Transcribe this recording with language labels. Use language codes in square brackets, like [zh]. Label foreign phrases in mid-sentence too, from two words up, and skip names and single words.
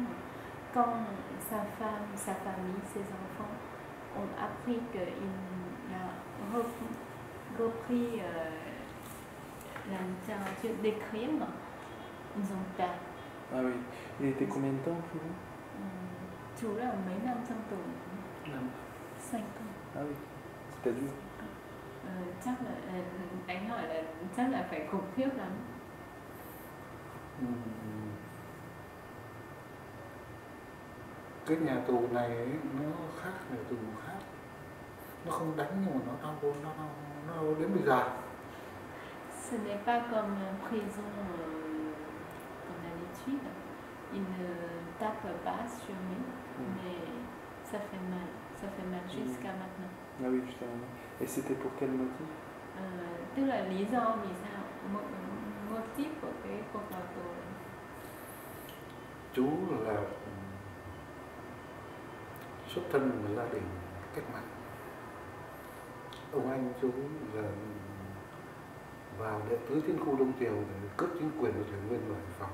[fr] Quand sa femme, sa famille, ses enfants ont appris qu'il a repris la littérature d'écrire, ils ont peur. Ah oui. Il était combien de temps en prison? [vi] Chú là mấy năm trong tù? [fr] 5 ans. Ah oui, c'était dur. [vi] Chắc là anh hỏi là chắc là phải khủng khiếp lắm. Cái nhà tù này nó khác nhà tù khác, nó không đánh nhưng mà nó đau đến bây giờ. [fr] Ce n'est pas comme prison comme à l'étude. Il ne tape pas sur nous, mais ça fait mal jusqu'à maintenant. Ah oui, jusqu'à maintenant. Et c'était pour quel motif? [vi] Tức là lý do vì sao? Motif của cái cuộc vào tù. Chú là xuất thân một gia đình cách mạng. Ông anh chú là vào đệ tứ chiến khu Đông Triều để cướp chính quyền của Thủy Nguyên ở Hải Phòng.